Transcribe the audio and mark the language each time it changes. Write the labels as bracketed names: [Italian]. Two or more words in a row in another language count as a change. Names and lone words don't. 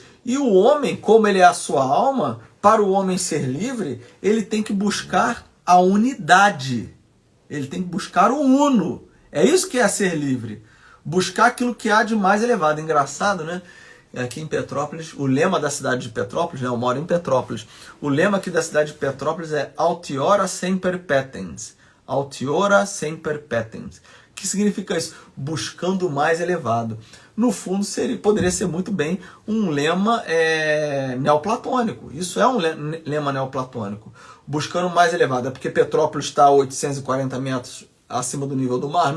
[Portuguese] E o homem, como ele é a sua alma, para o homem ser livre, ele tem que buscar a unidade. Ele tem que buscar o uno. É isso que é ser livre. Buscar aquilo que há de mais elevado. Engraçado, né? Aqui em Petrópolis, o lema da cidade de Petrópolis, né? Eu moro em Petrópolis. O lema aqui da cidade de Petrópolis é [Latin] Altiora semper petens. Altiora semper petens. [Portuguese] O que significa isso? Buscando o mais elevado. No fundo, poderia ser muito bem um lema neoplatônico. Isso é um lema neoplatônico. Buscando o mais elevado. É porque Petrópolis está a 840 metros acima do nível do mar?